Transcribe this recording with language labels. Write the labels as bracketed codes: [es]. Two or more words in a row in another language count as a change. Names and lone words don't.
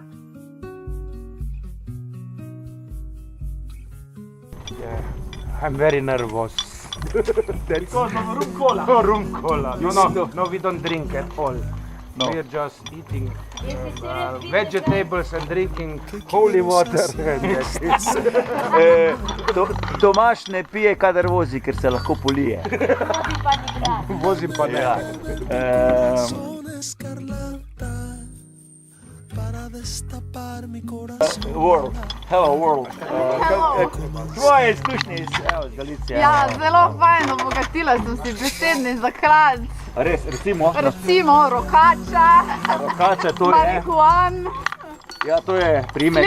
[en] Yeah, I'm very nervous. Because of rum cola. Oh, rum cola. No, we don't drink at all. No. We are just eating vegetables and drinking holy water. [sl] Tomaš ne pije, kadar vozi, ker se lahko polije. Vozim pa ne. [en] World, hello world. [sl] Tvoje izkušnje iz Galicije. Ja, zelo fajn, obogatila sem si besedni zaklad. Res, recimo? Recimo rokača, Rokača, to je. marihuan, Ja, to je primek.